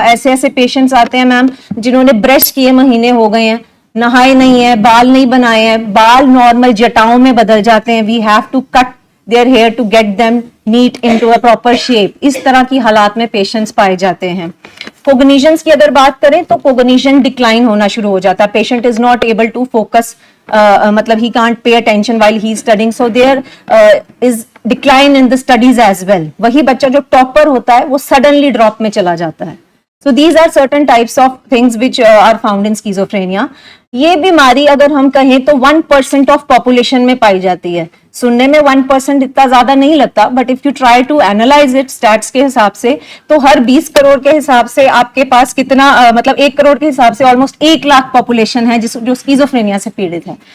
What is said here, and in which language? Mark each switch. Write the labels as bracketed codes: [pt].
[hi] ऐसे ऐसे पेशेंट्स आते हैं मैम जिन्होंने ब्रश किए महीने हो गए हैं, नहाए नहीं है, बाल नहीं बनाए हैं, बाल नॉर्मल जटाओं में बदल जाते हैं. [en] We have to cut their hair to get them neat into a proper shape. [hi] इस तरह की हालात में पेशेंट्स पाए जाते हैं. कोग्निशंस की अगर बात करें तो कोग्निशन डिक्लाइन होना शुरू हो जाता है. [en] Patient is not able to focus मतलब he can't pay attention while he is studying, so there is decline in the studies as well. [hi] वही बच्चा जो टॉपर होता है वो suddenly drop में चला जाता है. [en] So these are certain types of things which are found in schizophrenia. [hi] ये बीमारी अगर हम कहें तो 1% [en] of population [hi] में पाई जाती है. सुनने में 1% इतना ज्यादा नहीं लगता, [en] but if you try to analyze it [hi] stats के हिसाब से तो हर 20 करोड़ के हिसाब से आपके पास कितना मतलब 1 करोड़ के हिसाब से ऑलमोस्ट 1 लाख पॉपुलेशन है जो स्किजोफ्रेनिया से पीड़ित है.